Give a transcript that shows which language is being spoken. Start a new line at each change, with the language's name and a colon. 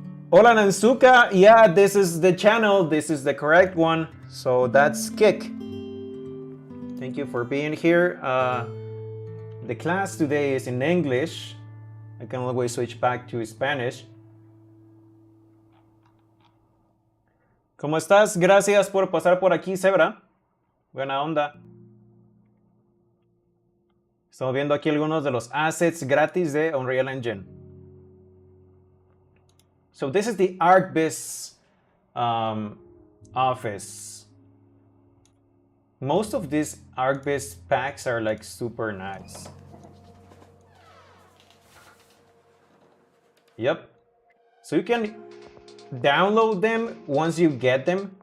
Spanish: Hola
English: Nansuka, yeah, this is the channel, this is the correct one. So that's Kick. Thank you for being here. The class today is in English. I can always switch back to Spanish.
Spanish: ¿Cómo estás? Gracias por pasar por aquí, Zebra. Buena onda. Estamos viendo aquí algunos de los assets gratis de Unreal Engine.
English: So this is the ArcBiz office. Most of these ArcBiz packs are like super nice. Yep. So you can download them once you get them.